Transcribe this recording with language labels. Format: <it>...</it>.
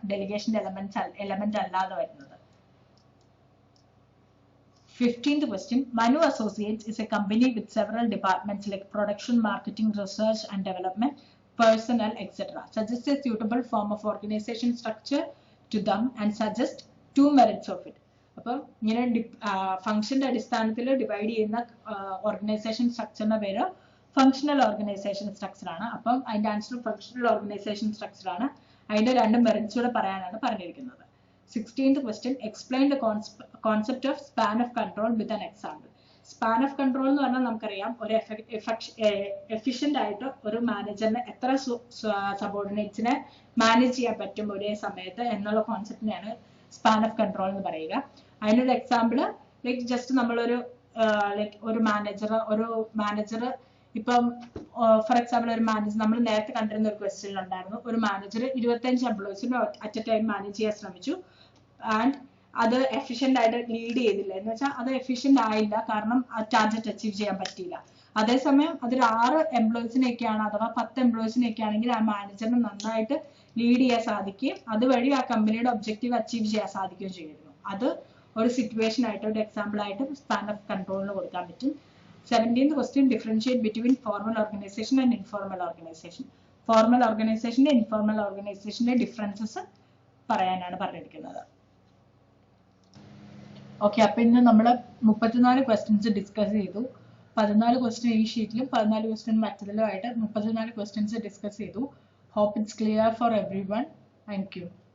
<ml>ഡെലിഗേഷന്റെ element അല്ലാതെ വരുന്നത്.</ml> <en>15th question, Manu Associates is a company with several departments like production, marketing, research and development, personnel, etc. Suggest a suitable form of organization structure to them and suggest 2 merits of it.</en> <ml>അപ്പം ഇങ്ങനെ ഫംഗ്ഷന്റെ അടിസ്ഥാനത്തിൽ divide ചെയ്യുന്ന organisation സ്ട്രക്ചറിന്റെ പേര് functional organisation structure ആണ്. അപ്പം അതിന്റെ answer functional organisation structure ആണ്. അതിന്റെ 2 മെറിറ്റ്സ് കൂടെ പറയാനാണ് പറഞ്ഞിരിക്കുന്നത്.</ml> <en>16th question, explain the concept of span of control with an example.</en> <ml>Span of control എന്ന് പറഞ്ഞാൽ നമുക്കറിയാം ഒരു എഫിഷ്യന്റ് ആയിട്ട് ഒരു മാനേജറിന് എത്ര സബോർഡിനേറ്റ്സിനെ മാനേജ് ചെയ്യാൻ പറ്റും ഒരേ സമയത്ത് എന്നുള്ള കോൺസെപ്റ്റിനെയാണ് സ്പാൻ ഓഫ് കൺട്രോൾ എന്ന് പറയുക. അതിനൊരു എക്സാമ്പിൾ ലൈക്ക് ജസ്റ്റ് നമ്മളൊരു ഒരു മാനേജർ ഇപ്പം ഫോർ എക്സാമ്പിൾ ഒരു മാനേജർ നമ്മൾ നേരത്തെ കണ്ടിരുന്ന ഒരു ക്വസ്റ്റ്യൻ ഉണ്ടായിരുന്നു. ഒരു manager 25 എംപ്ലോയീസിനെ</ml> <en>at a time</en> <ml>manage ചെയ്യാൻ ശ്രമിച്ചു ആൻഡ് അത് എഫിഷ്യന്റ് ആയിട്ട് ലീഡ് ചെയ്തില്ല. എന്ന് വെച്ചാൽ അത് എഫിഷ്യന്റ് ആയില്ല, കാരണം ആ ടാർഗറ്റ് അച്ചീവ് ചെയ്യാൻ പറ്റിയില്ല. അതേസമയം അതിൽ 6 എംപ്ലോയീസിനെയൊക്കെയാണ് അഥവാ 10 എംപ്ലോയീസിനെയൊക്കെ ആണെങ്കിൽ ആ മാനേജറിന് നന്നായിട്ട് ലീഡ് ചെയ്യാൻ സാധിക്കുകയും അതുവഴി ആ കമ്പനിയുടെ ഒബ്ജക്റ്റീവ് അച്ചീവ് ചെയ്യാൻ സാധിക്കുകയും ചെയ്യുന്നു. അത് ഒരു സിറ്റുവേഷൻ ആയിട്ട് ഒരു എക്സാമ്പിൾ ആയിട്ട് സ്പാൻ ഓഫ് കൺട്രോളിന് കൊടുക്കാൻ പറ്റും.</ml> <en>17th question, differentiate between formal organization and informal organization.</en> <ml>Formal ഓർഗനൈസേഷന്റെ ഇൻഫോർമൽ ഓർഗനൈസേഷന്റെ ഡിഫറൻസസ് പറയാനാണ് പറഞ്ഞിരിക്കുന്നത്. ഓക്കെ, അപ്പൊ ഇന്ന് നമ്മൾ 34 ക്വസ്റ്റ്യൻസ് ഡിസ്കസ് ചെയ്തു. 14 ക്വസ്റ്റ്യൻ ഈ ഷീറ്റിലും 14 ക്വസ്റ്റ്യൻ മറ്റതിലുമായിട്ട് 34 ക്വസ്റ്റ്യൻസ് ഡിസ്കസ് ചെയ്തു.</ml> <en>Hope it's clear for everyone. Thank you.</en>